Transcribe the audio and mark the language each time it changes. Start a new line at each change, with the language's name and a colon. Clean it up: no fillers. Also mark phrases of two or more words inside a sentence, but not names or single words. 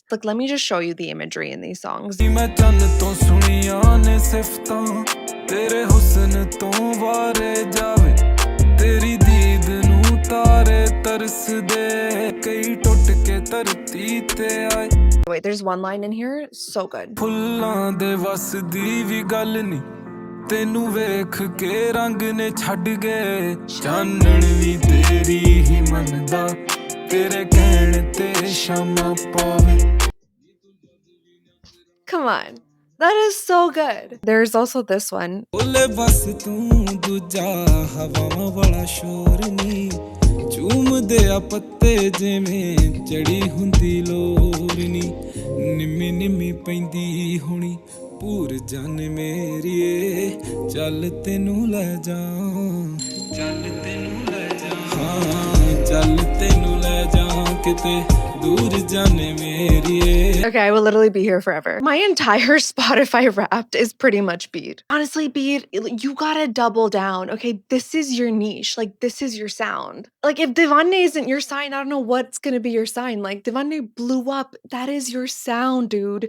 English: Like, let me just show you the imagery in these songs. Wait, there's one line in here, so good.
Punjabi: ਤੈਨੂੰ ਵੇਖ ਕੇ ਰੰਗ ਨੇ ਛੱਡ ਗਏ ਚਾਨਣ ਵੀ ਤੇਰੀ ਹੀ ਮੰਨਦਾ ਤੇਰੇ ਕਹਿਣ ਤੇ ਸ਼ਾਮਾਂ ਪਾਵੇ
English: Come on. That is so good. There's also this one.
Punjabi: ਬੋਲੇ ਬਸ ਤੂੰ ਦੂਜਾ ਹਵਾਵਾਂ ਵਾਲਾ ਸ਼ੋਰ ਨੀ ਝੂਮਦੇ ਆ ਪੱਤੇ ਜਿਵੇਂ ਚੜੀ ਹੁੰਦੀ ਲੋਰ ਨੀ ਨਿੰਮੀ ਨਿੰਮੀ ਪੈਂਦੀ ਹੋਣੀ ਪੂਰ ਜਾਨ ਮੇਰੀਏ ਚੱਲ ਤੈਨੂੰ ਲੈ ਜਾ ਹਾਂ ਚੱਲ ਤੈਨੂੰ ਲੈ ਜਾ ਕਿਤੇ ਦੂਰ ਜਾਣੇ ਮੇਰੀਏ
English: Okay, I will literally be here forever. My entire Spotify Wrapped is pretty much Beat. Honestly, Beat, you gotta double down. Okay, this is your niche. Like, this is your sound. Like, if Divanne isn't your sign, I don't know what's gonna be your sign. Like, Divanne blew up. That is your sound, dude.